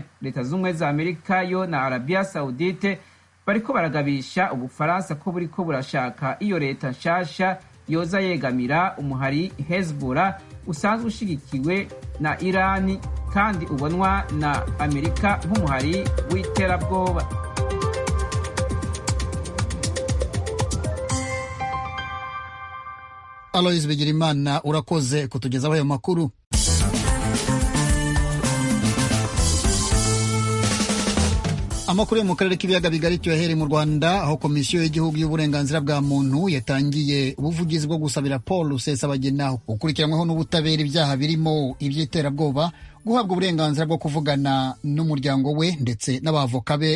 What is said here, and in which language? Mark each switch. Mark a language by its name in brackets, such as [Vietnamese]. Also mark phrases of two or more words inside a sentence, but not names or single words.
[Rundi] Leta z'Ubumwe za Amerika yo na Arabia Saudite bariko baragabisha Ubufaransa ko buriko burashaka iyo leta nshasha yoza yegamira umuhari Hezbollah usanzwe ushigikiwe na Irani kandi ubonwa na Amerika nk'umuhari w'iterabwoba. Aloys Bigirimana, urakoze kutugezaho ayo makuru. Amakuru yo mu karere k'ibiyaga bigari tuyahere mu Rwanda, aho komisiyo y'igihugu y'uburenganzira bwa muntu yatangiye ubuvugizi bwo gusabira Paul Rusesabagina ukurikiranyweho n'ubutabera ibyaha birimo iby'iterabwoba guhabwa uburenganzira bwo kuvugana n'umuryango we ndetse n'abavoka be.